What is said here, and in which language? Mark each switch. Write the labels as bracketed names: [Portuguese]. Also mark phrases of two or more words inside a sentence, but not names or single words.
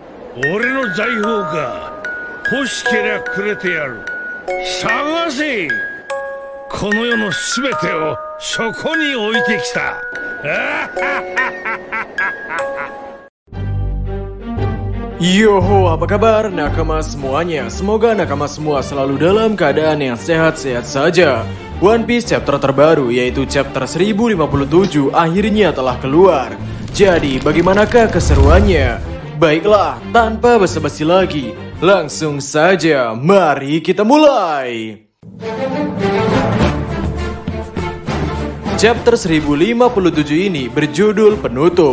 [Japanese] 俺の財宝か。欲しけりゃくれてやる。探せ。この世のすべてをそこに置いてきた。 [Indonesian] Yoho, apa kabar nakama semuanya? Semoga nakama semua selalu dalam keadaan yang sehat-sehat saja. One Piece chapter terbaru yaitu chapter 1057 akhirnya telah keluar. Jadi bagaimanakah keseruannya? Baiklah, tanpa basa-basi lagi, langsung saja mari kita mulai. Chapter 1057 ini berjudul Penutup.